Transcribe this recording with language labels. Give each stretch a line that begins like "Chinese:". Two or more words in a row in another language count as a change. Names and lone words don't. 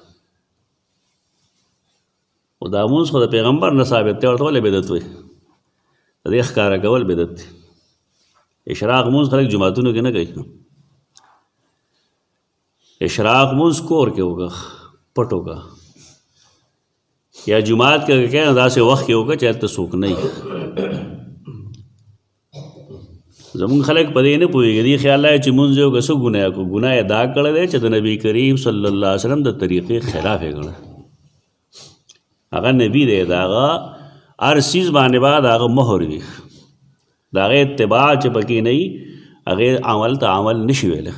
Pashto: خو دا مونځ خو د پیغمبر نه ثابت دی، ورته ولې بدعت وایي؟ د دې ښکاره کول بدعت دی. اشراق مونځ خلک جماعتونو کې نه کوي. اشراق مونځ کور کې وکړه، پټ وکړه، یا جماعت کا کہ داسې وخت کې وکړه چې هلته څوک نه وي. زمونږ خلک په دې نه پوهېږي، دې خیال دی چې مونځ یې وکړه څه ګناه کړو. ګناه یې دا کړی دی چې د نبي کریم
Arabic: صلی الله علیه وسلم
Pashto: د طریقې خلاف یې کړی. هغه نبي دی، د هغه هر څیز باندې به د هغه مهر وي، د هغې اتباع چې پکې نه وي هغې عمل ته عمل نشي ویلی.